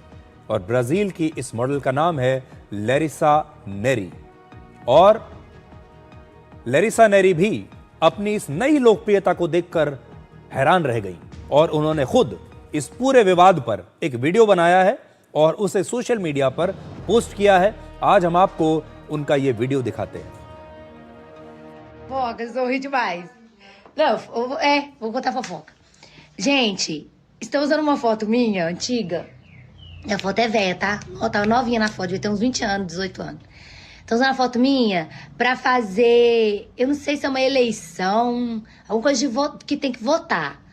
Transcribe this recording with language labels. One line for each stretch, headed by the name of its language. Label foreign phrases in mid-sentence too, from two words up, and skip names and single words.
Hindi: और ब्राजील की इस मॉडल का नाम है लैरिसा नेरी, और लैरिसा नेरी भी अपनी इस नई लोकप्रियता को देखकर हैरान रह गई, और उन्होंने खुद इस पूरे विवाद पर एक वीडियो बनाया है और उसे
English: social media
Hindi: पर पोस्ट किया है। आज हम आपको उनका ये वीडियो दिखाते हैं।
Portuguese: Fofoca, sorri demais. Não, vou contar fofoca. Gente, estão usando uma foto minha, antiga. A foto é velha, tá? Ó, tava novinha na foto, devia ter uns 20 anos, 18 anos. Estão usando a foto minha pra fazer, eu não sei se é uma eleição, alguma coisa de que tem que votar.